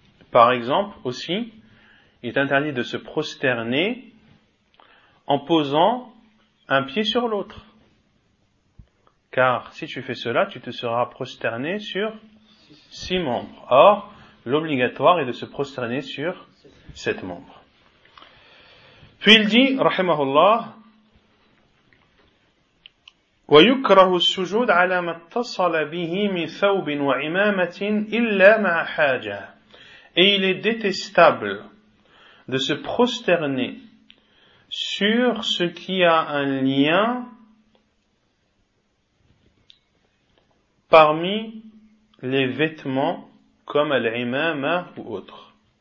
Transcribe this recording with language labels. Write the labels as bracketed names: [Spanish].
[French] Par exemple, aussi, il est interdit de se prosterner en posant un pied sur l'autre. Car si tu fais cela, tu te seras prosterné sur six membres. Or, l'obligatoire est de se prosterner sur sept membres. Puis il dit, rahimahullah, [Arabic] ويكره السجود على ما اتصل به من ثوب وعمامة إلا مع حاجة. [French] Et il est détestable de se prosterner sur ce qui a un lien parmi les vêtements comme l'imama ou autre.